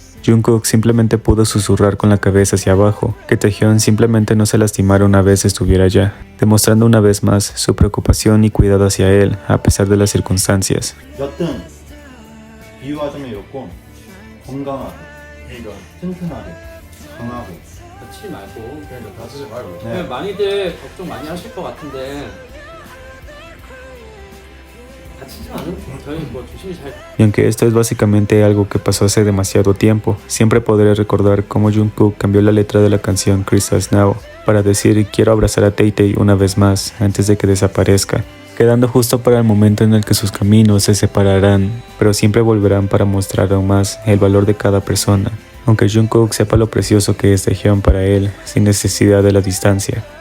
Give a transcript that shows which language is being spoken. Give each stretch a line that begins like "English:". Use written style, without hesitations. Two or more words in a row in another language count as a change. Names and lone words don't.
Spanish: Jungkook simplemente pudo susurrar con la cabeza hacia abajo, que Taehyung simplemente no se lastimara una vez estuviera allá, demostrando una vez más su preocupación y cuidado hacia él, a pesar de las circunstancias.
Korean: 여튼 비유하자면 이렇고 건강하게, 튼튼하게, 강하고. 다치지 말고 그러니까 다치지 말고. 네. 많이들 걱정 많이 하실 것 같은데 다치지 않으면 저희 뭐 조심히 잘.
Spanish: Y aunque esto es básicamente algo que pasó hace demasiado tiempo, siempre podré recordar cómo Jungkook cambió la letra de la canción Crystals Now para decir quiero abrazar a Tay-Tay una vez más antes de que desaparezca, quedando justo para el momento en el que sus caminos se separarán, pero siempre volverán para mostrar aún más el valor de cada persona, aunque Jungkook sepa lo precioso que es Taehyung para él sin necesidad de la distancia.